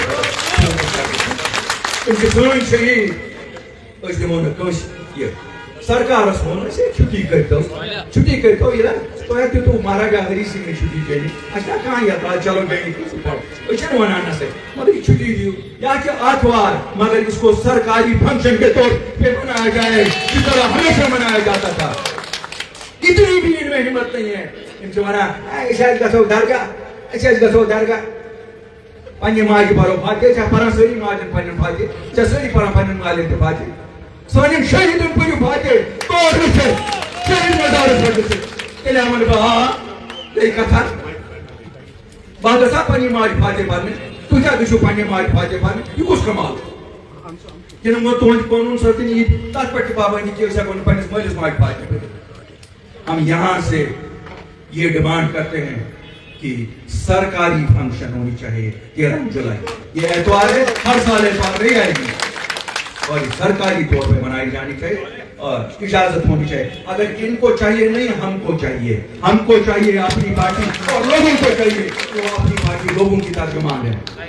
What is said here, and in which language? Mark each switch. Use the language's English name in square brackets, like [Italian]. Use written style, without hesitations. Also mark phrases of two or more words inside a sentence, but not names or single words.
[Kashmiri] تم چھِ سٲنۍ شہید أسۍ دِمو نہٕ کٲنٛسہِ یہِ سرکارس ووٚن أسۍ چھُٹی کٔرتو یہِ تۄہہِ دِتوٗ مہاراجا ہری سنگھ نے چھُٹی چٲنی اَسہِ چھا کانٛہہ یتراض چلو بیٚیہِ کٲنٛسہِ پرو أسۍ چھِنہٕ وَنان نسا مگر یہِ چھُٹی دِیِو یا چھِ آتھوار [Urdu] مگر اس کو سرکاری فنکشن کے طور پہ منایا جائے جس طرح ہمیشہ منایا جاتا تھا اتنی بھی ان میں ہمت نہیں ہے ان سے [Kashmiri] وَنان أسۍ حظ گژھو درگاہ پننہِ ماجہِ پرو فاتحہ چھا پران سٲری ماجن پننٮ۪ن فاتحہ چھا سٲری پران پننٮ۪ن مالٮ۪ن تہِ فاتحہ سانٮ۪ن شہیدن پٔرِو فاتحہ تور گٔژھِتھ شہید مزارس پٮ۪ٹھ گٔژھِتھ تیٚلہِ وَنہٕ بہٕ آ گٔے کتھا بہٕ گژھا پننہِ ماجہِ فاتحہ پرنہِ تُہۍ کیٛاہ گٔژھِو پننہِ ماجہِ فاتحہ پرنہِ یہِ کُس کمال کِنہٕ وۄنۍ تُہنٛدِ قونوٗن سۭتۍ یی تتھ پٮ۪ٹھ تہِ پابندی کہِ أسۍ ہٮ۪کو نہٕ پننِس مٲلِس ماجہِ فاتحہ پٔرِتھ [Urdu] ہم یہاں سے یہ ڈیمانڈ کرتے ہیں کہ سرکاری فنکشن ہونی چاہیے 13 جولائی یہ اتوار ہے ہر سال اتوار نہیں آئے گی اور سرکاری طور پہ منائی جانی چاہیے اور اجازت ہونی چاہیے اگر ان کو چاہیے نہیں ہم کو چاہیے اپنی پارٹی اور لوگوں کو چاہیے تو اپنی پارٹی لوگوں کی ترجمان ہے